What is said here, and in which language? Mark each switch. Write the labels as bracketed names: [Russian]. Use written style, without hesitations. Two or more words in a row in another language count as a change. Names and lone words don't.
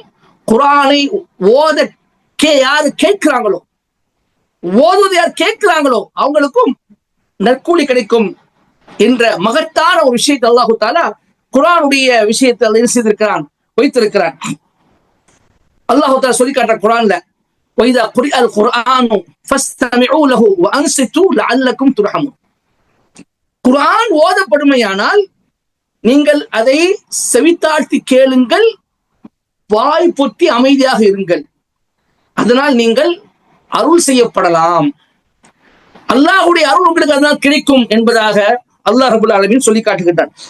[Tamil] குர்ஆனை ஓத யாரு கேட்கிறாங்களோ, ஓதுவது யார் கேட்கிறாங்களோ அவங்களுக்கும் நற்கூலி கிடைக்கும் என்ற மகத்தான ஒரு விஷயத்தை [Arabic] الله تعالى [Tamil] குர்ஆனுடைய விஷயத்தை என்ன செய்திருக்கிறான், வைத்திருக்கிறான். [Arabic] الله تعالى [Tamil] சொல்லி காட்டுற குர்ஆன்ல, [Arabic] وَإِذَا قُرِئَ الْقُرْآنُ فَاسْتَمِعُوا لَهُ وَأَنصِتُوا لَعَلَّكُمْ تُرْحَمُونَ. [Tamil] குர்ஆன் ஓதப்படுமையானால் நீங்கள் அதை செவித்தாழ்த்தி கேளுங்கள், வாய் பொத்தி அமைதியாக இருங்கள், அதனால் நீங்கள் அருள் செய்யப்படலாம், அல்லாஹ்வுடைய அருள் உங்களுக்கு அதனால் கிடைக்கும் என்பதாக [Arabic] الله رب العالمين [Tamil] சொல்லி காட்டுகின்றான்.